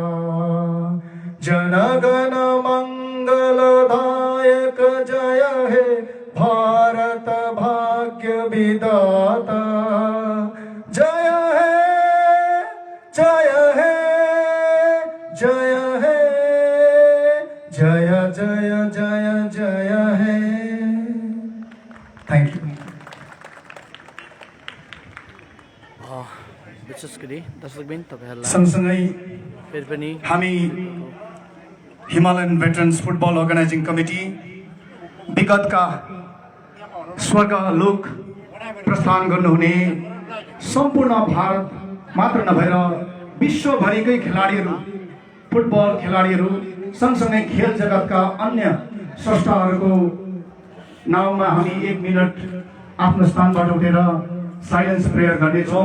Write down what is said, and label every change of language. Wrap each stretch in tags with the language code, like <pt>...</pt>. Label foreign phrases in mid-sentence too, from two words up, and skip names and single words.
<bn>জনগণমঙ্গলদায়ক জয় হে ভারতভাগ্যবিধাতা জয় হে জয় হে জয় হে জয় জয় জয় জয় হে।</bn> <en>Thank you.</en> <ne>विशेष गरी दर्शकबिन तपाईहरुलाई सँगसँगै फेरि पनि हामी हिमालयन भेटरेन्स फुटबल अर्गनाइजिङ कमिटी विगतका स्वर्ग लोक प्रस्थान गर्नुहुने सम्पूर्ण भारत मात्र नभएर विश्वभरिकै खेलाडीहरू, फुटबल खेलाडीहरू सँगसँगै खेल जगतका अन्य स्रष्टाहरूको नाउँमा हामी 1 मिनट आफ्नो स्थानबाट उठेर</ne> <en>silence prayer</en> <ne>गर्नेछौँ।</ne>